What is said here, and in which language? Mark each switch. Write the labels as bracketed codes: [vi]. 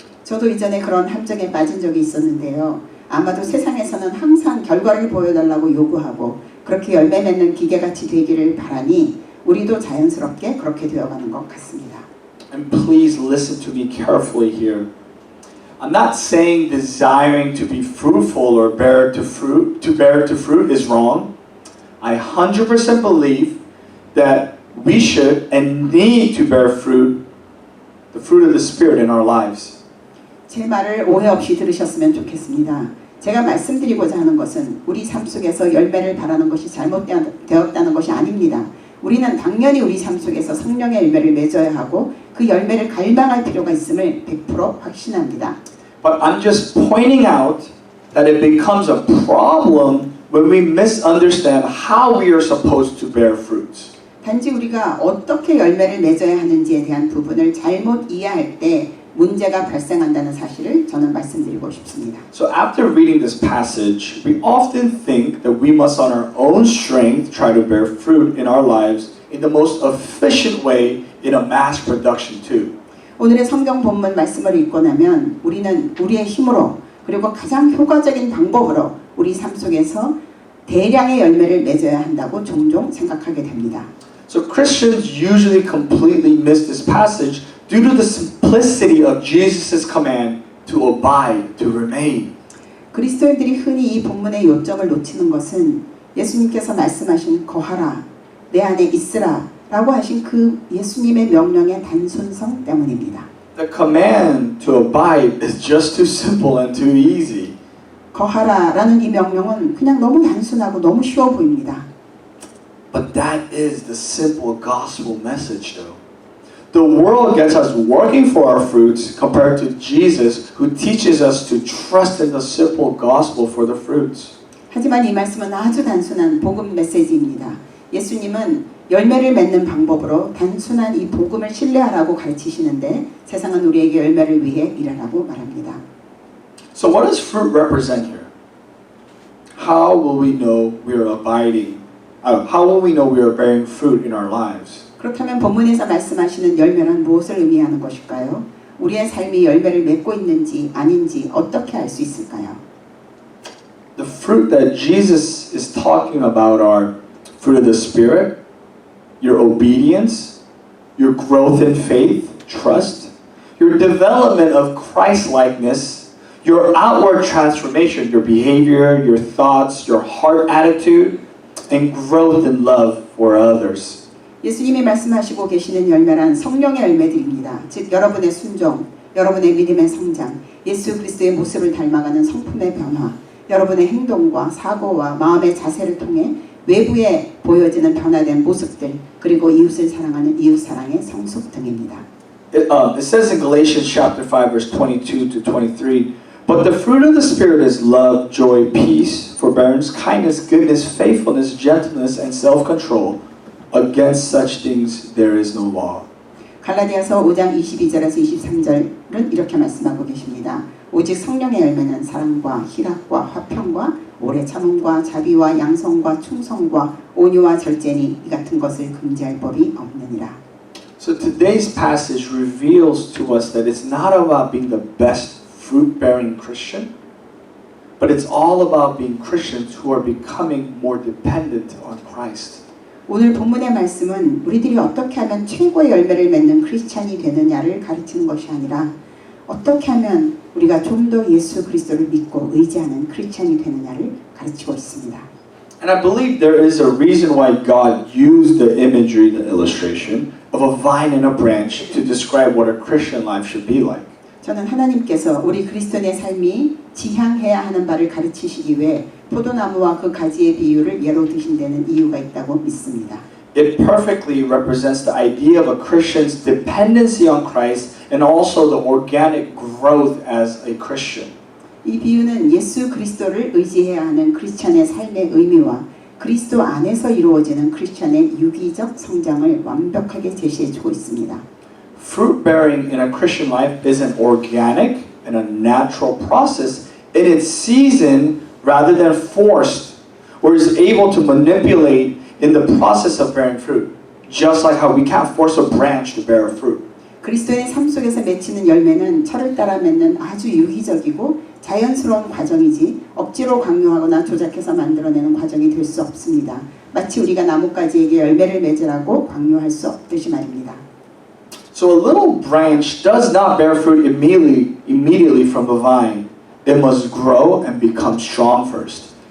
[ko] 저도 이전에 그런 함정에 빠진 적이 있었는데요. 아마도 세상에서는 항상 결과를 보여달라고 요구하고 그렇게 열매 맺는 기계같이 되기를 바라니 우리도 자연스럽게 그렇게 되어가는 것 같습니다. [en] And please listen to me carefully here. I'm not saying desiring to be fruitful or bear to fruit is wrong. I 100% believe that we should and need to bear fruit, the fruit of the Spirit in our lives. [ko] 제 말을 오해 없이 들으셨으면 좋겠습니다. 제가 말씀드리고자 하는 것은 우리 삶 속에서 열매를 바라는 것이 잘못되었다는 것이 아닙니다. 우리는 당연히 우리 삶 속에서 성령의 열매를 맺어야 하고 그 열매를 갈망할 필요가 있음을 100% 확신합니다. [en] But I'm just pointing out that it becomes a problem when we misunderstand how we are supposed to bear fruits. [ko] 단지 우리가 어떻게 열매를 맺어야 하는지에 대한 부분을 잘못 이해할 때 문제가 발생한다는 사실을 저는 말씀드리고 싶습니다. [en] So after reading this passage, we often think that we must on our own strength try to bear fruit in our lives in the most efficient way in a mass production too. [ko] 오늘의 성경 본문 말씀을 읽고 나면 우리는 우리의 힘으로 그리고 가장 효과적인 방법으로 우리 삶 속에서 대량의 열매를 맺어야 한다고 종종 생각하게 됩니다. [en] So Christians usually completely miss this passage due to the simplicity of Jesus' command to abide, to remain. [ko] 그리스도인들이 흔히 이 본문의 요점을 놓치는 것은 예수님께서 말씀하신 거하라, 내 안에 있으라 라고 하신 그 예수님의 명령의 단순성 때문입니다. [en] The command to abide is just too simple and too easy. [ko] 거하라 라는 이 명령은 그냥 너무 단순하고 너무 쉬워 보입니다. [en] But that is the simple gospel message though. The world gets us working for our fruits compared to Jesus who teaches us to trust in the simple gospel for the fruits. [ko] 하지만 이 말씀은 아주 단순한 복음 메시지입니다. 예수님은 열매를 맺는 방법으로 단순한 이 복음을 신뢰하라고 가르치시는데 세상은 우리에게 열매를 위해 일하라고 말합니다. [en] So what does fruit represent here? How will we know we are abiding? How will we know we are bearing fruit in our lives? [ko] 그렇다면 본문에서 말씀하시는 열매는 무엇을 의미하는 것일까요? 우리의 삶이 열매를 맺고 있는지 아닌지 어떻게 알 수 있을까요? [en] The fruit that Jesus is talking about are fruit of the Spirit, your obedience, your growth in faith, trust, your development of Christ-likeness, your outward transformation, your behavior, your thoughts, your heart attitude, and growth in love for others. [ko] 예수님이 말씀하시고 계시는 열매란 성령의 열매들입니다. 즉 여러분의 순종, 여러분의 믿음의 성장, 예수 그리스도의 모습을 닮아가는 성품의 변화, 여러분의 행동과 사고와 마음의 자세를 통해 외부에 보여지는 변화된 모습들, 그리고 이웃을 사랑하는 이웃사랑의 성숙 등입니다. [en] It says in Galatians chapter 5, verse 22 to 23, but the fruit of the Spirit is love, joy, peace, forbearance, kindness, goodness, faithfulness, gentleness, and self-control. Against such things there is no law. [ko] 갈라디아서 5장 22절에서 23절은 이렇게 말씀하고 계십니다. 오직 성령의 열매는 사랑과 희락과 화평과 오래 참음과 자비와 양성과 충성과 온유와 절제니 이 같은 것을 금지할 법이 없느니라. [en] So today's passage reveals to us that it's not about being the best fruit-bearing Christian, but it's all about being Christians who are becoming more dependent on Christ. [ko] 오늘 본문의 말씀은 우리들이 어떻게 하면 최고의 열매를 맺는 크리스찬이 되느냐를 가르치는 것이 아니라 어떻게 하면 우리가 좀 더 예수 그리스도를 믿고 의지하는 크리스찬이 되느냐를 가르치고 있습니다. [en] And I believe there is a reason why God used the imagery, the illustration, of a vine and a branch to describe what a Christian life should be like. [ko] 저는 하나님께서 우리 그리스도인의 삶이 지향해야 하는 바를 가르치시기 위해 포도나무와 그 가지의 비유를 예로 드신 데는 이유가 있다고 믿습니다. [en] It perfectly represents the idea of a Christian's dependency on Christ and also the organic growth as a Christian. [ko] 이 비유는 예수 그리스도를 의지해야 하는 크리스찬의 삶의 의미와 그리스도 안에서 이루어지는 크리스찬의 유기적 성장을 완벽하게 제시해주고 있습니다. [en] Fruit bearing in a Christian life is an organic and a natural process in its season rather than forced, or is able to manipulate in the process of bearing fruit. Just like how we can't force a branch to bear a fruit. [ko] 그리스도의 삶 속에서 맺히는 열매는 철을 따라 맺는 아주 유기적이고 자연스러운 과정이지 억지로 강요하거나 조작해서 만들어내는 과정이 될 수 없습니다. 마치 우리가 나뭇가지에게 열매를 맺으라고 강요할 수 없듯이 말입니다. [en] So a little branch does not bear fruit immediately from the vine. It must grow and become strong first.